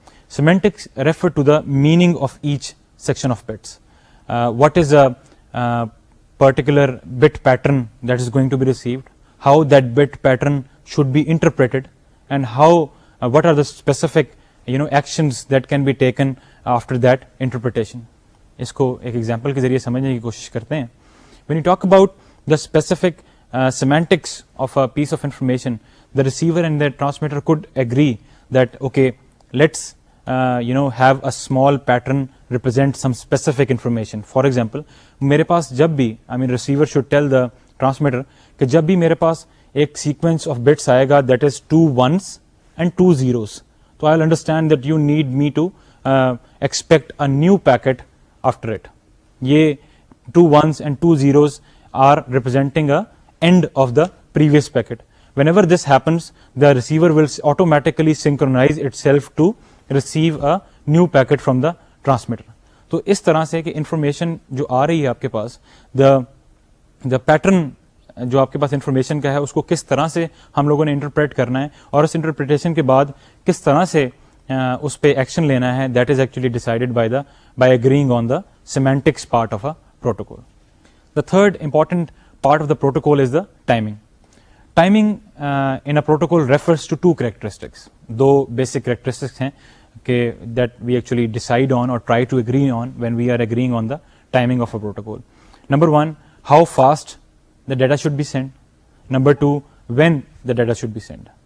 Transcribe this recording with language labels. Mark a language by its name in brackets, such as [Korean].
[English] Semantics refer to the meaning of each section of bits. What is a particular bit pattern that is going to be received, how that bit pattern should be interpreted, and how what are the specific actions that can be taken after that interpretation. [Urdu] اس کو ایک example کے ذریعے سمجھنے کی کوشش کرتے ہیں. [English] When you talk about the specific semantics of a piece of information, the receiver and the transmitter could agree that okay, let's have a small pattern represent some specific information. For example, [Urdu] میرے پاس جب بھی [English] receiver should tell the transmitter [Urdu] کہ جب بھی میرے پاس ایک [English] sequence of bits [Urdu] آئے گا [English] that is 2 ones and 2 zeros, تو I'll understand that you need me to expect a new packet after it. یہ 2 ones and 2 zeros are representing a end of the previous packet. Whenever this happens, the receiver will automatically synchronize itself to receive a new packet from the transmitter. [Urdu] تو اس طرح سے کہ information جو آ رہی ہے آپ کے پاس, دا پیٹرن جو آپ کے پاس انفارمیشن کا ہے اس کو کس طرح سے ہم لوگوں نے انٹرپریٹ کرنا ہے اور اس انٹرپریٹیشن کے بعد کس طرح سے اس پہ ایکشن لینا ہے, [English] That is actually decided by agreeing on the semantics part of a protocol. The third important part of the protocol is the timing. Timing in a protocol refers to 2 characteristics. 2 basic characteristics ہیں کہ that we actually decide on or try to agree on when we are agreeing on the timing of a protocol. Number 1, how fast the data should be sent. Number 2, when the data should be sent.